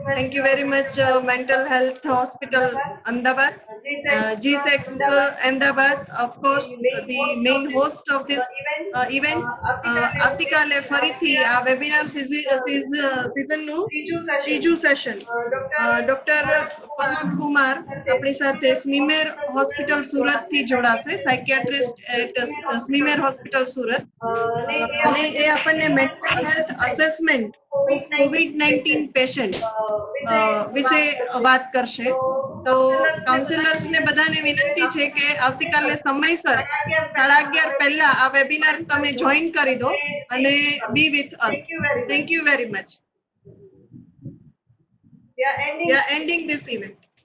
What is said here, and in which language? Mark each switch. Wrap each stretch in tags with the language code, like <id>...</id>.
<en>Thank you very much, Mental Health Hospital Ahmedabad, GSEX Ahmedabad, of course, the main host of this event.</en> <gu>આવતીકાલે ફરીથી આ webinar સિઝનનું ત્રીજું session doctor પરાગ કુમાર આપણી સાથે SMIMER hospital Surat થી જોડાશે, psychiatrist at SMIMER hospital Surat, અને એ આપણને mental health assessment of COVID-19 patient વિશે વાત કરશે. તો કાઉન્સિલર્સ ને બધાને વિનંતી છે કે આવતીકાલે સમયસર 11:30 પહેલા આ વેબિનાર તમે જોઈન કરી દો અને</gu> <en>Be with us. Thank you very much. We are ending this event.</en>